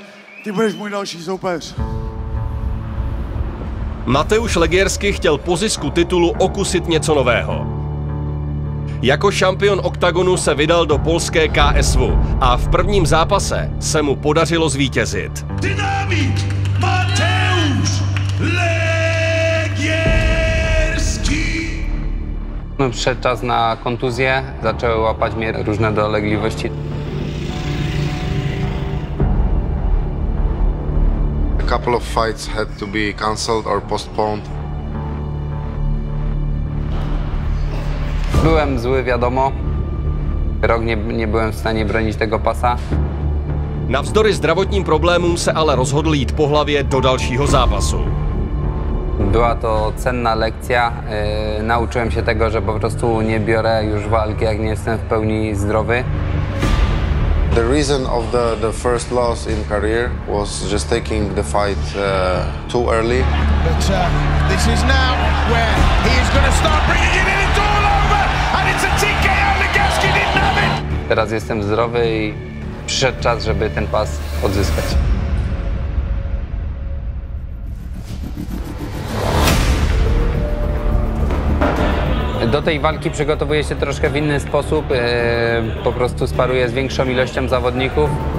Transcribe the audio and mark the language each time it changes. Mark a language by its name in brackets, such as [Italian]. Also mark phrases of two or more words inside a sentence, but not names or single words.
[Czech] Ty budeš můj další soupeř. Mateuš Legierský chtěl po zisku titulu okusit něco nového. Jako šampion Octagonu se vydal do polské KSV a v prvním zápase se mu podařilo zvítězit. Dynamit Mateusz Legierski. [Polish] Przyszedł czas na kontuzję, zaczęły łapać mnie różne dolegliwości. [English] A couple of fights had to be cancelled or postponed. [Polish] Byłem zły, wiadomo. Rok nie byłem w stanie bronić tego pasa. [Czech] Navzdory zdravotním problémům se ale rozhodl jít po hlavě do dalšího zápasu. [Polish] Była to cenna lekcja. Nauczyłem się tego, że po prostu nie biorę już walki, jak nie jestem w pełni zdrowy. [English] The reason of the first loss in career was just taking the fight too early. But this is now where he is going to start bringing it in. It's all over and it's a TKO. Legierski didn't have it. [Polish] Teraz jestem zdrowy i przyszedł czas, żeby ten pas odzyskać. Do tej walki przygotowuję się troszkę w inny sposób. Po prostu sparuję z większą ilością zawodników.